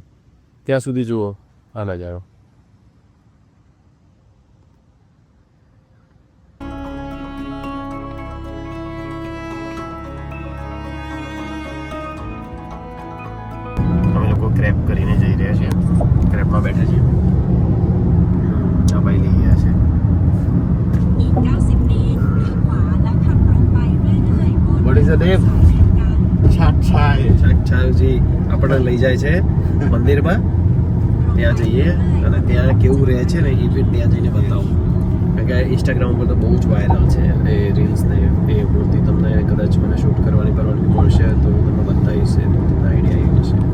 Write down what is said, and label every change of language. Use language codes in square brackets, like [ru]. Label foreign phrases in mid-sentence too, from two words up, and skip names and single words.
[gu] ત્યાં સુધી જુઓ આ નજારો. ક્રેપ કરીને જઈ રહ્યા છીએ. ક્રેપમાં બેઠા છીએ. ભાઈ લઈ ગયા છે. [th] อีก 90 เมตรเลี้ยวขวาแล้วขับตรงไปเรื่อยๆบน [en] What is the name? [gu] છાટછાયજી આપણને લઈ જાય છે મંદિરમાં. ત્યાં જઈએ અને ત્યાં કેવું રહે છે ને એ બી ત્યાં જઈને બતાવું. કારણ કે ઇન્સ્ટાગ્રામ ઉપર તો બહુ જ વાયરલ છે એ રીલ્સ ને એ મૂર્તિ. તમને કદાચ મને શૂટ કરવાની પરવાનગી મળશે તો હું તમને બતાવીશ, તો તમને આઈડિયા આવી જશે.